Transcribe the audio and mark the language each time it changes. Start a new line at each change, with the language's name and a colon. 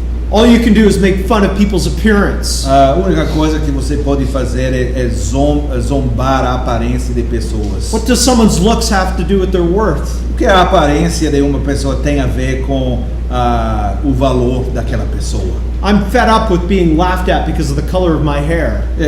English: All you can do is make fun of people's appearance.
Portuguese: A única coisa que você pode fazer é zombar a aparência de pessoas.
English: What does someone's looks have to do with their worth?
Portuguese: O que a aparência de uma pessoa tem a ver com o valor daquela pessoa?
English: I'm fed up with being laughed at because of the color of my hair.